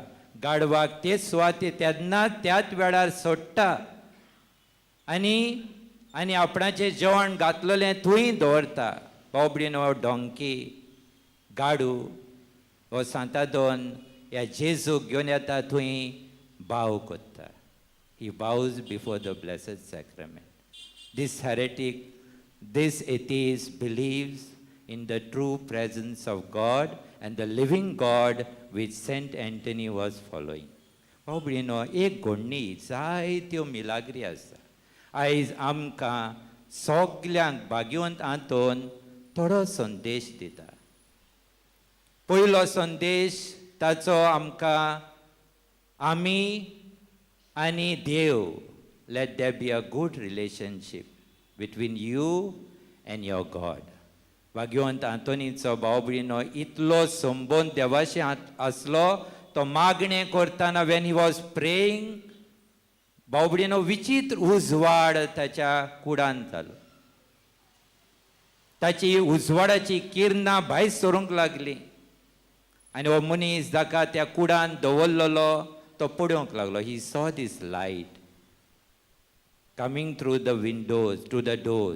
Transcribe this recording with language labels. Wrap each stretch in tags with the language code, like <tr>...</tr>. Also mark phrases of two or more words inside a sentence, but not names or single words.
<kok>गाडवाक ते सुवाते तेन्ना त्याच वेळार सोडटा आनी आपणाचें जेवण घातलेलें थंय दवरता. भावबडीनो, डोंकी, गाडू हो सांतादोन ह्या जेजूक घेवन येता थंय भाव करता.</kok> <en>He bows before the Blessed Sacrament. This heretic, this atheist believes in the true presence of God and the living God which Saint Anthony was following.</en> <kok>भाऊ भयणीनो, एक घडणी जायत्यो मिलाग्री आसा. आयज आमकां सगल्यांक भाग्यवंत आंतोन थोडो संदेश दिता. पयलो संदेश ताचो आमकां आमी आनी देव,</kok> <en>let there be a good relationship between you and your God.</en> <kok>भाग्यवंत आंतोनीचो भाव भयणीनो इतलो संबंद देवाशी आसलो. तो मागणें करतना</kok> <en>when he was praying,</en> <kok>भाव भयणीनो विचित्र उजवाड ताच्या कुडांत जालो. ताची उजवाडाची किरणां भायर सरूंक लागली आनी हो मनीस जाका त्या कुडांत दवरलेलो तो पळोवंक लागलो.</kok> <en>He saw this light coming through the windows, through the doors.</en>